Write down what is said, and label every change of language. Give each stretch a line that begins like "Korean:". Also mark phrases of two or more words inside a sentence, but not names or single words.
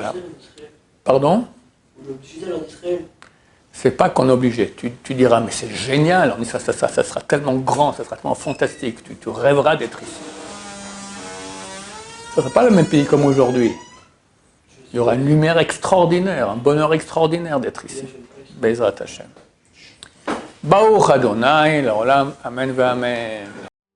French: Pardon ? c'est pas qu'on est obligé. Tu diras, mais c'est génial, on dit ça sera tellement grand, ça sera tellement fantastique, tu rêveras d'être ici. Ce ne sera pas le même pays comme aujourd'hui. Il y aura une lumière extraordinaire, un bonheur extraordinaire d'être ici.
Hebrew: בעזרת השם. ברוך אדוני לעולם אמן ואמן.